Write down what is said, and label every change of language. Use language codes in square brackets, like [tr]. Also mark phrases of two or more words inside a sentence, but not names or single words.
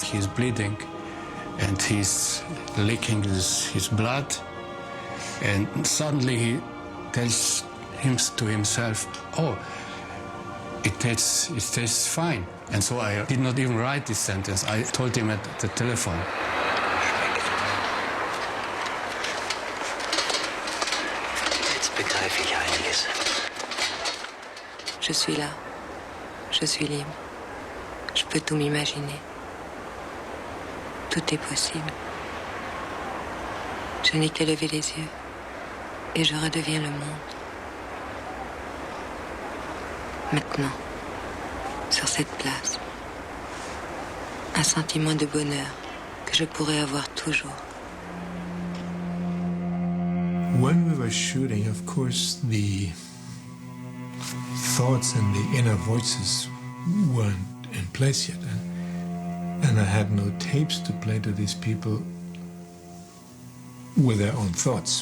[en] He's bleeding and he's licking his blood, and suddenly he tells to himself, oh, it tastes fine. And so I did not even write this sentence. I told him at the telephone. [de] Jetzt begreife ich einiges. [fr] Je suis là. Je suis libre. Je peux tout m'imaginer. Tout est possible. Je n'ai qu'à lever les yeux et je redeviens le monde. Maintenant, sur cette place, un sentiment de bonheur que je pourrais avoir toujours. [en] When we were shooting, of course, the thoughts and the inner voices weren't in place yet. And I had no tapes to play to these people with their own thoughts.